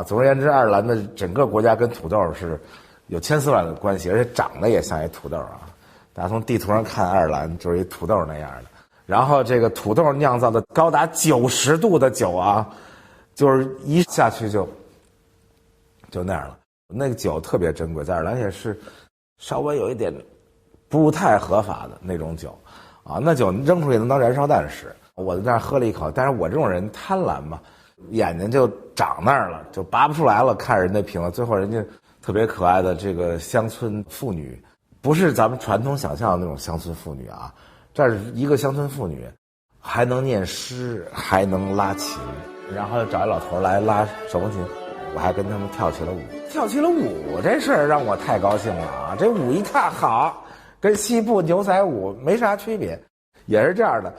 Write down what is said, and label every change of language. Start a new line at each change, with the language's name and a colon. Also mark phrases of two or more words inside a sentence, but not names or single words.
Chinese: 總而言之，愛爾蘭的整個國家跟土豆是有千絲萬縷的關係，而且長得也像一土豆啊！大家從地圖上看，愛爾蘭就是一土豆那樣的。然後這個土豆釀造的高達90度的酒啊，就是一下去就那樣了。那個酒特別珍貴，在愛爾蘭也是稍微有一點不太合法的那種酒啊。那酒扔出去能當燃燒彈使。我在那兒喝了一口，但是我這種人貪婪嘛，眼睛就長那兒了，就拔不出來了。看人家瓶子，最後人家特別可愛的這個鄉村婦女，不是咱們傳統想象的那種鄉村婦女啊，這是一個鄉村婦女，還能念詩，還能拉琴，然後又找一老頭來拉手風琴，我還跟他們跳起了舞。跳起了舞這事兒讓我太高興了啊！這舞一看好，跟西部牛仔舞沒啥區別，也是這樣的。